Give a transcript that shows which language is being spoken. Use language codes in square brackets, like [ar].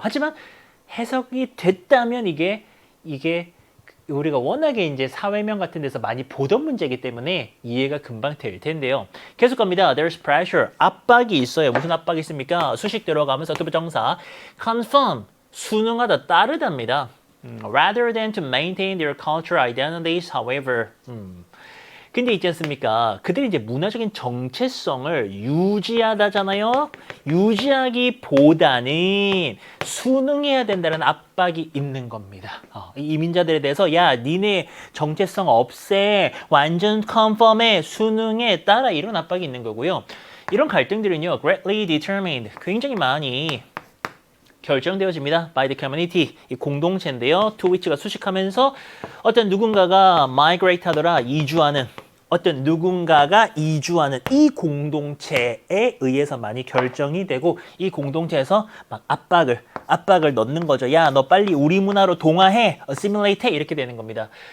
[ko] 하지만 해석이 됐다면 이게 우리가 워낙에 이제 사회면 같은 데서 많이 보던 문제이기 때문에 이해가 금방 될 텐데요. 계속 갑니다. [en] There's pressure. [ko] 압박이 있어요. 무슨 압박이 있습니까? 수식 들어가면서 투부정사. Confirm. 순응하다, 따르답니다. [en] Rather than to maintain their cultural identities, however. [ko] 근데 있지 않습니까? 그들이 이제 문화적인 정체성을 유지하다잖아요. 유지하기보다는 순응해야 된다는 압박이 있는 겁니다. 이민자들에 대해서 야, 니네 정체성 없애, 완전 컨펌해, 순응해, 따라 이런 압박이 있는 거고요. 이런 갈등들은요, [en] greatly determined, [ko] 굉장히 많이 결정되어집니다. [en] by the community, [ko] 이 공동체인데요. [en] to which [ko] 가 수식하면서 어떤 누군가가 migrate 하더라, 이주하는 어떤 누군가가 이주하는 이 공동체에 의해서 많이 결정이 되고 이 공동체에서 막 압박을 넣는 거죠. 야, 너 빨리 우리 문화로 동화해, assimilate 해, 이렇게 되는 겁니다.